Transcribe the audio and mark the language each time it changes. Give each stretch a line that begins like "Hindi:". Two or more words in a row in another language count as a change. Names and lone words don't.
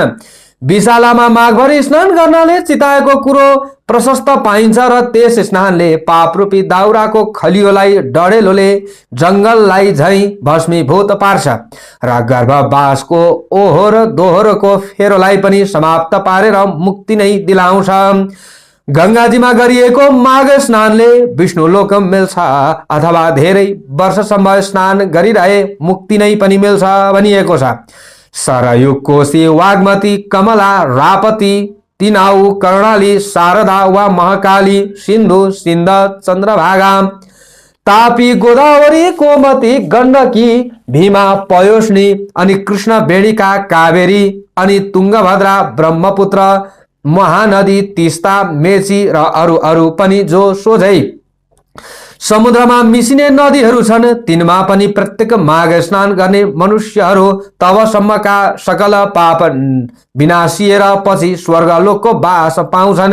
Nepali: विशालामा माघ भरि स्नान गर्नाले चिताएको कुरो प्रशस्त पाइन्छ र त्यस स्नानले पापरूपी दाउराको खलियोलाई डढेलोले जङ्गललाई झैँ भस्मीभूत पार्छ र गर्भवासको ओहोर दोहोरको फेरोलाई पनि समाप्त पारेर मुक्ति नै दिलाउँछ। गंगाजीमा गरिएको माघ स्नानले विष्णुलोक मिल्छ अथवा धेरै वर्षसम्म स्नान गरिरहे मुक्ति नै पनि मिल्छ भनिएको छ। सरयू, कोशी, वाग्मती, कमला, रापती, तिनाउ, कर्णाली, शारदा वा महाकाली, सिन्धु, सिन्ध, चन्द्रभागा, तापी, गोदावरी, गोमती, गण्डकी, भीमा, पयोष्णी अनि कृष्ण बेडिका, कावेरी अनि तुङ्गभद्रा, ब्रह्मपुत्र, महानदी, तिस्ता, मेची र अरू पनि जो सोझै समुद्रमा मिसिने नदीहरू छन्, तिनमा पनि प्रत्येक माघ स्नान गर्ने मनुष्यहरू तबसम्मका सकल पाप विनाशिएर पछि स्वर्गलोकको बास पाउँछन्।